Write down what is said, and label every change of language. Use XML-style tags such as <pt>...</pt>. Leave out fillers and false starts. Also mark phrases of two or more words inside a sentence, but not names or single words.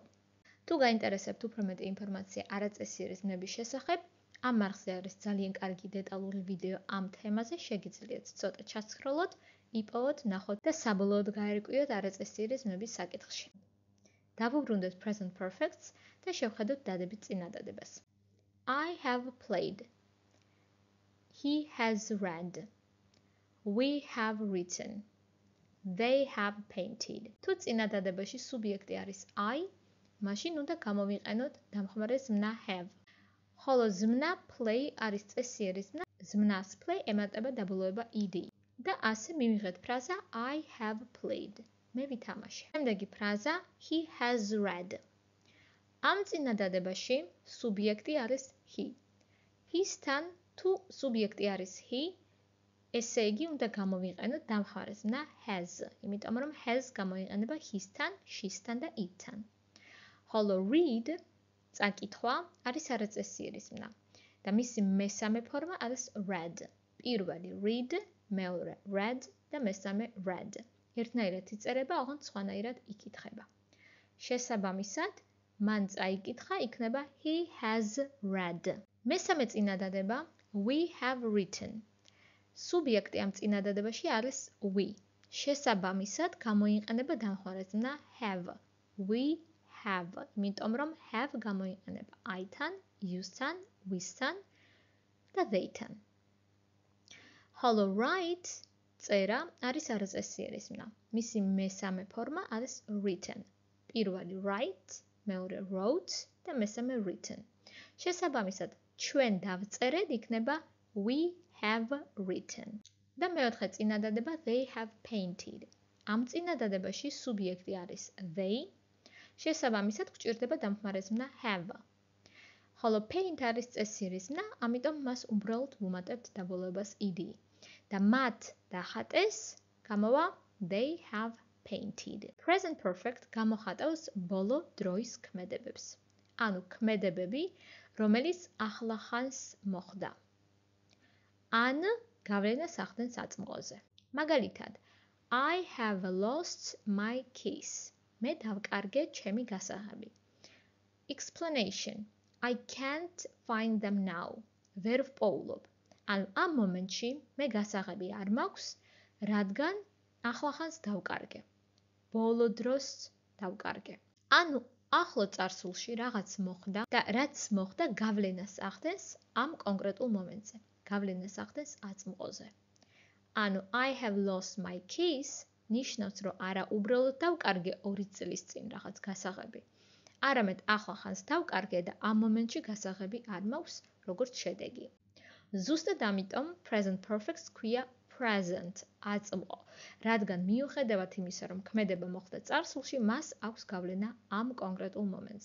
<ka>თუ გაინტერესებთ უფრო მეტი ინფორმაცია არაწესიერი ზმნების შესახებ, ამ არხზე არის ძალიან კარგი დეტალური ვიდეო ამ თემაზე, შეგიძლიათ ცოტა ჩასცხროლოთ, იპოვოთ, ნახოთ და საბოლოოდ გაერკვიოთ არაწესიერი ზმნების საკითხში. დავუბრუნდეთ</ka> <en>present perfects</en> <ka>და შევხედოთ დადებით წინადადებას.</ka> <en>I have played. He has read. We have written. They have painted.</en> <ka>თუ წინადადებაში სუბიექტი არის I, მაშინ უნდა გამოვიყენოთ დამხმარე ზმნა have. ხოლო ზმნა play არის წესიერი ზმნა, ზმნას play ემატება დაბოლოება ed. და ასე მივიღეთ ფრაზა</ka> <en>I have played.</en> <ka>მე ვითამაშე. შემდეგი ფრაზა</ka> <en>he has read.</en> <ka>ამ წინადადებაში სუბიექტი არის he. His-თან თუ სუბიექტი არის he, ესე იგი უნდა გამოვიყენოთ დამხმარე ზმნა has, იმიტომ რომ has გამოიყენება his-თან, she's-თან და it-თან. ხოლო read წაკითხვა არის არაწესიერი ზმნა და მისი მესამე ფორმა არის read. პირველი read, მეორე read და მესამე read. ერთნაირად იწერება, ოღონდ სხვანაირად იკითხება. შესაბამისად, მან წაიკითხა, იქნება</ka> <en>he has read.</en> <ka>მესამე წინადადება</ka> <en>we have written.</en> <ka>სუბიექტი ამ წინადადებაში არის we. შესაბამისად, გამოიყენება დამხმარე ზმნა have.</ka> <en>We have,</en> <ka>იმიტომ რომ have გამოიყენება I-თან, use-თან, with-თან და they-თან. ხოლო write წერა არის არაწესიერი ზმნა. მისი მესამე ფორმა არის written. პირველი write, მეორე wrote და მესამე written. შესაბამისად, ჩვენ დავწერეთ იქნება</ka> <en>we have written.</en> <ka>და მეოთხე წინადადება</ka> <en>they have painted.</en> <ka>ამ წინადადებაში სუბიექტი არის they. შესაბამისად, გვჭირდება დამხმარე ზმნა have. ხოლო paint არის წესიერი ზმნა, ამიტომ მას უბრალოდ ვუმატებთ დაბოლოებას ed. და მათ დახატეს გამოვა</ka> <en>they have painted. Present perfect</en> <ka>გამოხატავს ბოლო დროის ქმედებებს. ანუ ქმედებები, რომელიც ახლახანს მოხდა. ან გავლენას ახდენს აწმყოზე. მაგალითად,</ka> <en>I have lost my keys.</en> <ka>მე დავკარგე ჩემი გასაღები.</ka> <en>Explanation. I can't find them now.</en> <ka>ვერ ვპოულობ. ანუ ამ მომენტში მე გასაღები არ მაქვს, რადგან ახლახანს დავკარგე. ბოლო დროს დავკარგე. ანუ ახლო წარსულში რაღაც მოხდა და რაც მოხდა გავლენას ახდენს ამ კონკრეტულ მომენტზე. გავლენას ახდენს აწმყოზე. ანუ</ka> <en>I have lost my keys</en> <ka>ნიშნავს, რომ არა უბრალოდ დავკარგე 2 წლის წინ რაღაც გასაღები. არამედ ახლახანს დავკარგე და ამ მომენტში გასაღები არ მაქვს, როგორც შედეგი. ზუსტად ამიტომ</ka> <en>present perfect-</en> <ka>ს ქვია present აწმყო, რადგან მიუხედავად იმისა, რომ ქმედება მოხდა წარსულში, მას აქვს გავლენა ამ კონკრეტულ მომენტზე.</ka>